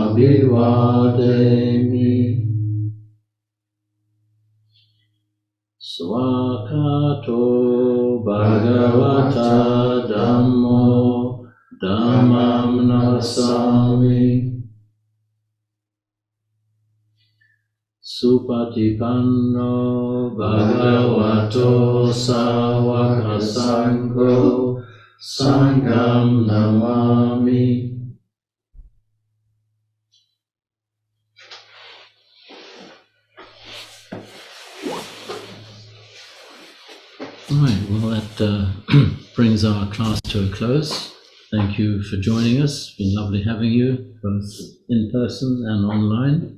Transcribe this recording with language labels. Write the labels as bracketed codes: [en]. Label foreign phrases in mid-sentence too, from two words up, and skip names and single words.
[pi] Abhivademi Swakato Bhagavata Dhammo Dhammam Nasami Supatipanno Bhagavato Sāvaka Sangho Sangham Namami. [en] Right, well that brings our class to a close. Thank you for joining us. It's been lovely having you, both in person and online.